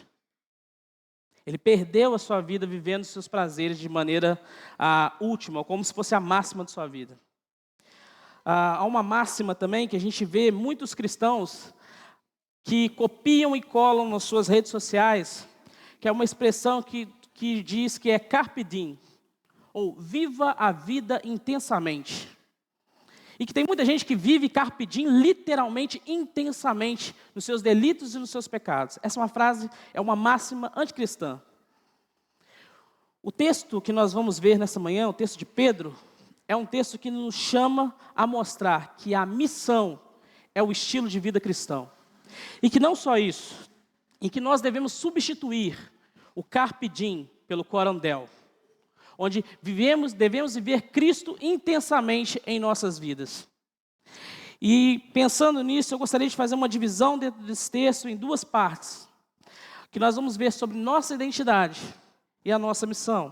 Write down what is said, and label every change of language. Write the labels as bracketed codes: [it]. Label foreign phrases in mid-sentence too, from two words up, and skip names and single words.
[pt] Ele perdeu a sua vida vivendo os seus prazeres de maneira última, como se fosse a máxima de sua vida. Há uma máxima também que a gente vê muitos cristãos que copiam e colam nas suas redes sociais, que é uma expressão que diz que é [la] carpe diem, [pt] ou viva a vida intensamente. E que tem muita gente que vive [la] carpe diem [pt] literalmente, intensamente, nos seus delitos e nos seus pecados. Essa é uma frase, é uma máxima anticristã. O texto que nós vamos ver nessa manhã, o texto de Pedro, é um texto que nos chama a mostrar que a missão é o estilo de vida cristão. E que não só isso, em que nós devemos substituir o [la] carpe diem [pt] pelo [la] coram deo, [pt] onde devemos viver Cristo intensamente em nossas vidas. E pensando nisso, eu gostaria de fazer uma divisão dentro desse texto em duas partes, que nós vamos ver sobre nossa identidade e a nossa missão.